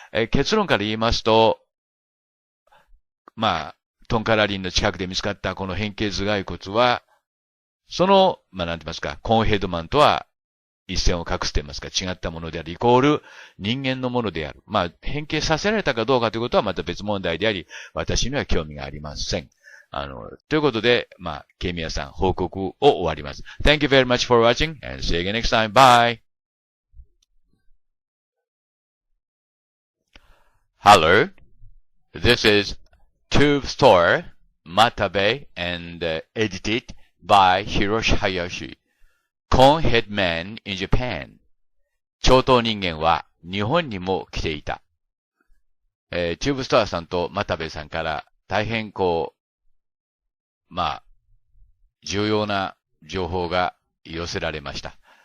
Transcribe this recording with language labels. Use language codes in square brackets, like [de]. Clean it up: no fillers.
[ja] 結論から言いますと、まあ、トンカラリンの近くで見つかったこの変形頭蓋骨は、その、まあ、なんて言いますか、コーンヘッドマンとは一線を画すと言いますか、違ったものである、イコール人間のものである。まあ、変形させられたかどうかということはまた別問題であり、私には興味がありません。ということで、まあ、ケイミヤさん、報告を終わります。 [en] Thank you very much for watching and see you again next time. Bye! Hello. This is Tube Store, Matabe, and edited by Hiroshi Hayashi. Conehead Man in Japan. [ja] 長頭人間は日本にも来ていた。チューブストアさんと又部さんから大変まあ、重要な情報が寄せられました。